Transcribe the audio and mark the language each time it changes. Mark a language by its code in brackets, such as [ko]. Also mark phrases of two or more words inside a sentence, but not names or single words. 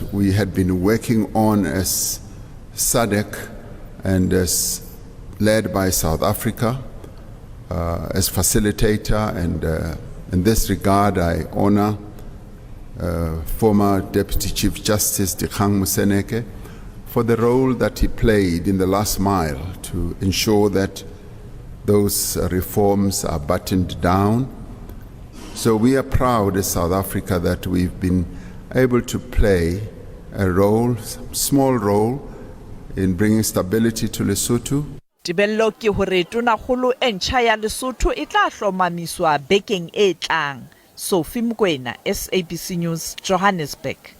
[en] we had been working on as SADC and as led by South Africa as facilitator, and in this regard I honor former Deputy Chief Justice Dikgang Moseneke for the role that he played in the last mile to ensure that those reforms are buttoned down. So we are proud as South Africa that we've been able to play a role, small role, in bringing stability to Lesotho. [st] Tibello ke hore tonakgolo e ntjha ya Lesotho e tla hlomamiswa bekeng e tlang. [en] Sophie Mkwena, SABC News, Johannesburg.